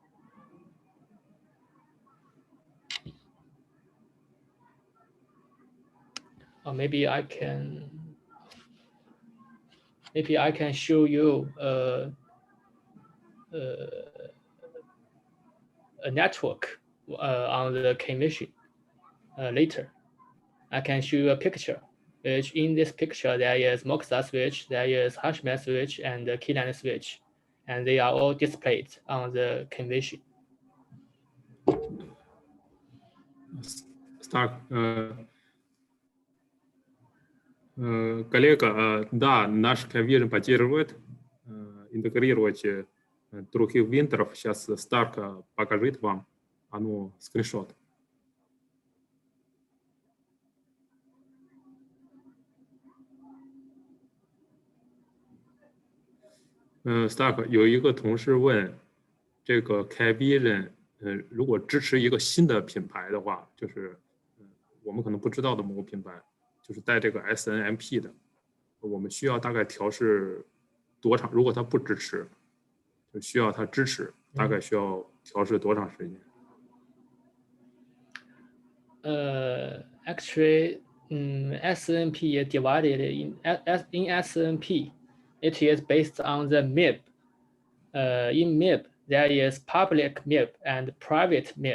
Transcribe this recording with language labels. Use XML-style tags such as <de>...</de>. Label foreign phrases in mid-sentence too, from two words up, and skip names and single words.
<en>Or maybe I can show you a network on the commission later. I can show you a picture, which in this picture there is Moxa switch, there is Hashman switch, and the KYLAND switch, and they are all displayed on the commission. Stark,</en> <ru>коллега, да, наш KYLAND поддерживает интегрировать других вендоров. Сейчас Stark покажет вам, скриншот.</ru> <zh>Stark 有一个同事问，这个 KYLAND 如果支持一个新的品牌的话，就是我们可能不知道的某个品牌，就是带这个 SNMP 的，我们需要大概调试多长？如果它不支持，就需要它支持，大概需要调试多长时间</zh> <en>？Actually, SNMP is divided in SNMP. It is based on the MIP. In MIP, there is public MIP and private MIP.</en>